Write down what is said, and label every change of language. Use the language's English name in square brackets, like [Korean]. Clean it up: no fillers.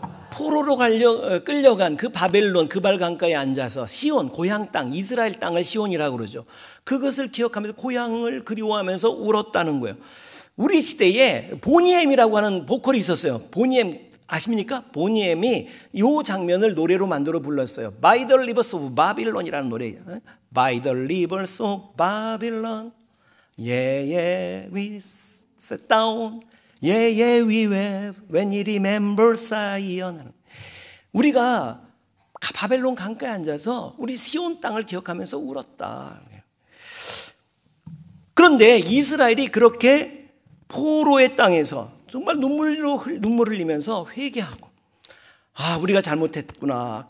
[Korean] 포로로 끌려간 그 바벨론 그발 강가에 앉아서 시온, 고향 땅, 이스라엘 땅을 시온이라고 그러죠. 그것을 기억하면서 고향을 그리워하면서 울었다는 거예요. 우리 시대에 보니엠이라고 하는 보컬이 있었어요. 보니엠 아십니까? 보니엠이 이 장면을 노래로 만들어 불렀어요. [English] By the Rivers of Babylon [Korean] 이라는 노래예요. [English] By the Rivers of Babylon, yeah, yeah, we sat down. Yeah, yeah, we wept when we remember Zion. [Korean] 우리가 바벨론 강가에 앉아서 우리 시온 땅을 기억하면서 울었다. 그런데 이스라엘이 그렇게 포로의 땅에서 정말 눈물을 흘리면서 회개하고, 아, 우리가 잘못했구나.